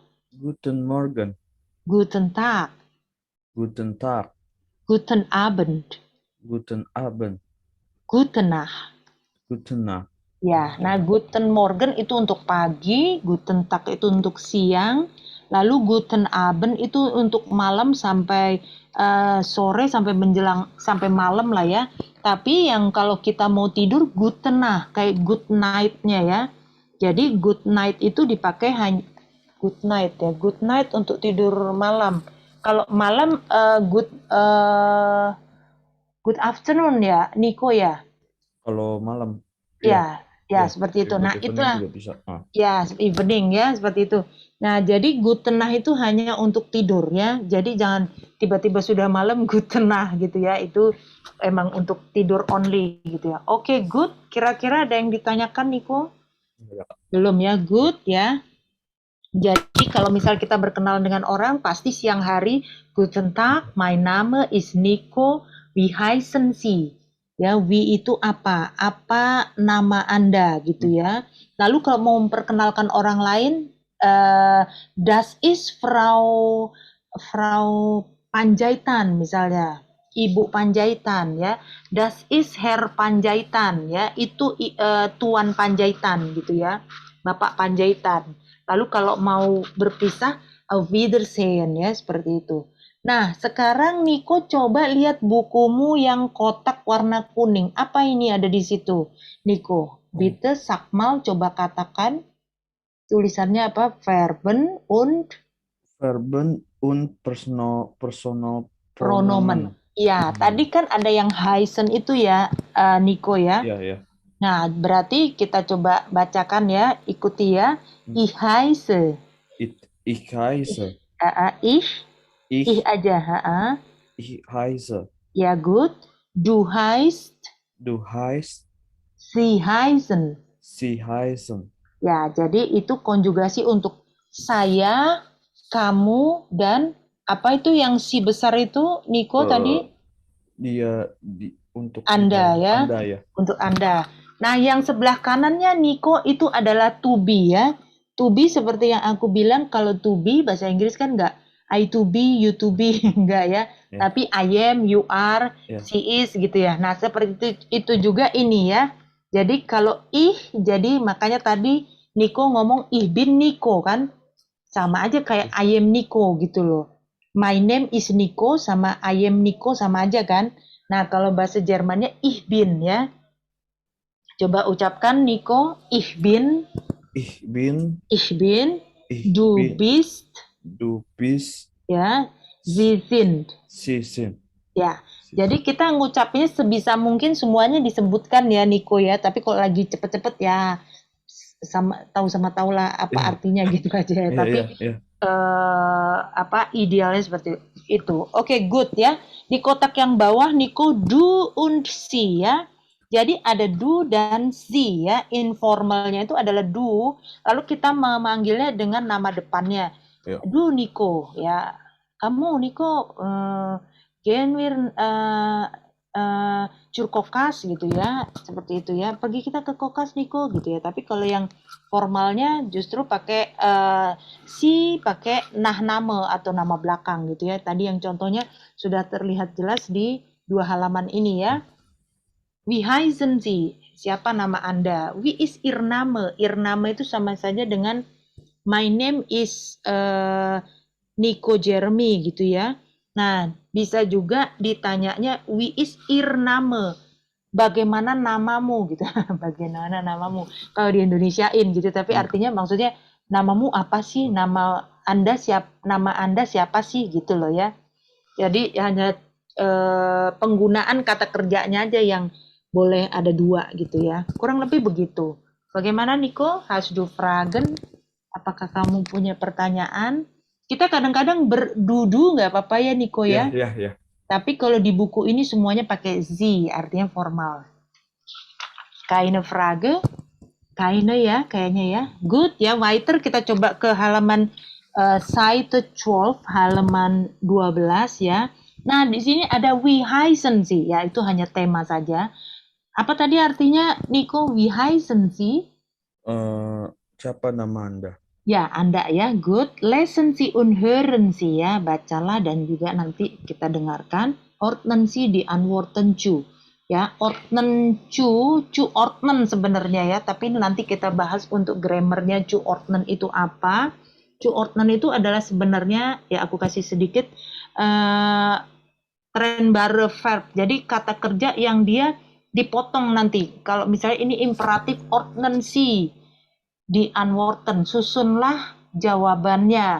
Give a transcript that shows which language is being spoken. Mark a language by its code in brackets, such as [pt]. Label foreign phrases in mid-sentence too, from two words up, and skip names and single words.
[de] Guten Morgen. Guten Tag. Guten Tag. Guten Abend. Guten Abend. Guten Nacht. Guten Nacht. [id] Ya, nah [de] Guten Morgen [id] itu untuk pagi, [de] Guten Tag [id] itu untuk siang, lalu [de] Guten Abend [id] itu untuk malam sampai sore sampai menjelang sampai malam lah ya. Tapi yang kalau kita mau tidur [de] Guten Nacht, [id] kayak [en] good night- [id] nya ya. Jadi [en] good night [id] itu dipakai hanya [en] good night [id] ya, [en] good night [id] untuk tidur malam. Kalau malam [en] good afternoon [id] ya, Niko ya. Kalau malam. Ya, seperti itu. Nah, evening itulah. juga bisa. Ya, evening ya, seperti itu. Nah, jadi [de] Guten Nacht [id] itu hanya untuk tidur ya. Jadi jangan tiba-tiba sudah malam [de] Guten Nacht [id] gitu ya. Itu emang untuk tidur only gitu ya. Oke, good. Kira-kira ada yang ditanyakan, Niko? Belum ya, good ya. Jadi kalau misal kita berkenalan dengan orang, pasti siang hari, [de] Guten Tag, mein Name ist Nico, wie heißen Sie? [id] Ya, wie itu apa? Apa nama Anda gitu ya. Lalu kalau mau memperkenalkan orang lain, [de] das ist Frau Panjaitan misalnya. [id] ibu Panjaitan ya. [de] Das ist Herr Panjaitan ya. [id] Itu Tuan Panjaitan gitu ya. Bapak Panjaitan. Lalu kalau mau berpisah, [de] auf Wiedersehen ya, seperti itu. [id] Nah, sekarang Niko coba lihat bukumu yang kotak warna kuning. Apa ini ada di situ, Niko? [de] Bitte sag mal, [id] coba katakan. Tulisannya apa? [de] Verben und Personal Pronomen. [id] Ya, tadi kan ada yang heißen itu ya, Niko ya. Iya, iya. Nah, berarti kita coba bacakan ya, ikuti ya. [de] Ich heiße. Ich heiße. [id] Ich aja. [de] Ich heiße. Ya, gut. Du heißt. Du heißt. Sie heißen. Sie heißen. [id] Ya, jadi itu konjugasi untuk saya, kamu, dan apa itu yang si besar itu, Niko tadi? Untuk Anda ya. Anda ya. Untuk Anda. Nah, yang sebelah kanannya Niko itu adalah [en] to be [id] ya. [en] To be [id] seperti yang aku bilang, kalau [en] to be [id] bahasa Inggris kan enggak [en] I to be, you to be, [id] enggak ya. Ya. [en] Tapi I am, you are, [id] Ya. [en] she is [id] gitu ya. Nah, seperti itu juga ini ya. Jadi kalau jadi makanya tadi Niko ngomong [de] ich bin Niko [id] kan. Sama aja kayak [en] I am Niko [id] gitu loh. [en] My name is Niko [id] sama [en] I am Niko [id] sama aja kan. Nah, kalau bahasa Jermannya [de] ich bin [id] ya. Coba ucapkan Niko, [de] ich bin, Ich bin. du bist, Du bist. ya, sie sind. Sie sind. [id] Ya, jadi kita ngucapnya sebisa mungkin semuanya disebutkan ya Niko ya. Tapi kalau lagi cepet-cepet ya sama tahu lah apa artinya gitu aja ya. Tapi idealnya seperti itu. Oke, good ya. Di kotak yang bawah Niko [de] du und sie [id] ya. Jadi ada do dan sie ya. Informalnya itu adalah do. Lalu kita memanggilnya dengan nama depannya. Ya. Du Niko ya. Kamu Niko [de] gehen wir zur Kokas [id] gitu ya. Seperti itu ya. Pergi kita ke Kokas Niko gitu ya. Tapi kalau yang formalnya justru pakai si pakai nahname atau nama belakang gitu ya. Tadi yang contohnya sudah terlihat jelas di 2 halaman ini ya. [de] Wie heißen Sie? [id] Siapa nama Anda? [de] Wie ist Ihr Name? Ihr Name [id] itu sama saja dengan [en] my name is [id] Nico Jeremy gitu ya. Nah, bisa juga ditanyanya [de] wie ist Ihr Name? [id] Bagaimana namamu gitu. Bagaimana namamu? Kalau di Indonesiain gitu, tapi artinya maksudnya namamu apa sih? Nama Anda siapa sih gitu loh ya. Jadi hanya penggunaan kata kerjanya aja yang boleh ada 2 gitu ya. Kurang lebih begitu. Bagaimana Niko? [de] Hast du Fragen? [id] Apakah kamu punya pertanyaan? Kita kadang-kadang berdudu nggak apa-apa ya Niko ya? Ya. Tapi kalau di buku ini semuanya pakai Sie, artinya formal. [de] Keine Frage? Keine ya, [id] kayaknya ya. Good ya, weiter kita coba ke halaman Seite 12, halaman 12 ya. Nah, di sini ada [de] wie heißen Sie, [id] ya itu hanya tema saja. Apa tadi artinya, Niko, [de] wie heißen Sie? [id] Siapa nama Anda? Ya, Anda ya, good. [de] Lesen Sie und hören Sie [id] ya, bacalah dan juga nanti kita dengarkan. [de] Ordnen Sie die Antworten zu. [id] Ya, [de] ordnen zu ordnen [id] sebenarnya ya, tapi nanti kita bahas untuk grammarnya [de] zu ordnen [id] itu apa. [de] Zu ordnen [id] itu adalah sebenarnya, ya aku kasih sedikit, [de] trennbare verb. [id] Jadi kata kerja yang dia dipotong nanti. Kalau misalnya ini imperatif [de] ordnen Sie di Antworten, [id] susunlah jawabannya.